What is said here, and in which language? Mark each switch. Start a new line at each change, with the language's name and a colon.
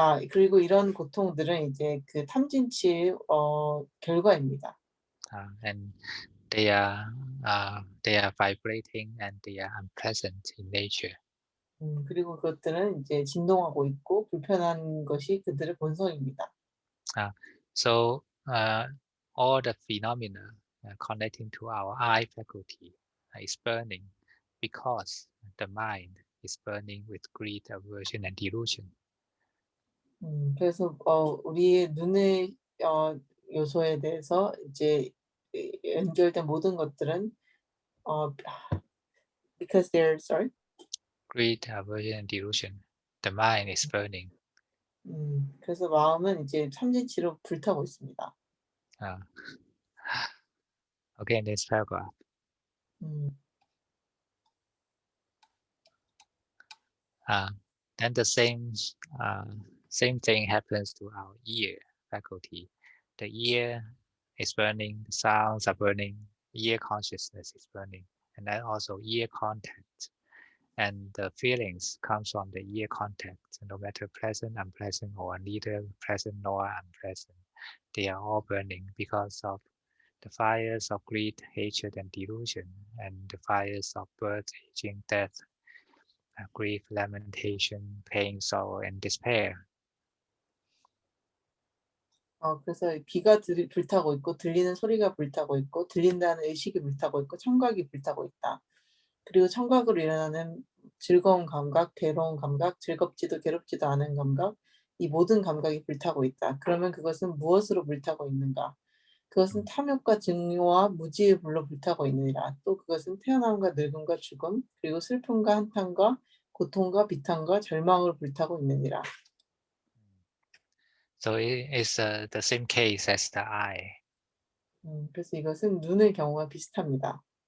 Korean: 그리고 이런 고통들은 이제 그 탐진치의 결과입니다.
English: And they are vibrating and they are unpleasant in nature.
Korean: 그리고 그것들은 이제 진동하고 있고 불편한 것이 그들의 본성입니다.
English: So all the phenomena connecting to our eye faculty is burning because the mind is burning with greed, aversion, and delusion.
Korean: 그래서 우리의 눈의 요소에 대해서 이제 연결된 모든 것들은
English: because they're sorry. Greed, aversion, and delusion. The mind is burning.
Korean: 그래서 마음은 이제 탐진치로 불타고 있습니다.
English: Okay, next paragraph. Then the same thing happens to our ear faculty. The ear is burning, the sounds are burning, ear consciousness is burning, and then also ear contact. And the feelings comes from the ear contact, no matter pleasant, unpleasant, or neither pleasant nor unpleasant. They are all burning because of the fires of greed, hatred, and delusion, and the fires of birth, aging, death, grief, lamentation, pain, sorrow, and despair.
Korean: 그래서 귀가 불타고 있고 들리는 소리가 불타고 있고 들린다는 의식이 불타고 있고 청각이 불타고 있다. 그리고 청각으로 일어나는 즐거운 감각, 괴로운 감각, 즐겁지도 괴롭지도 않은 감각, 이 모든 감각이 불타고 있다. 그러면 그것은 무엇으로 불타고 있는가? 그것은 탐욕과 증오와 무지의 불로 불타고 있느니라. 또 그것은 태어남과 늙음과 죽음, 그리고 슬픔과 한탄과 고통과 비탄과 절망으로 불타고 있느니라.
English: So it is the same case as the eye.
Korean: 그래서 이것은 눈의 경우와 비슷합니다.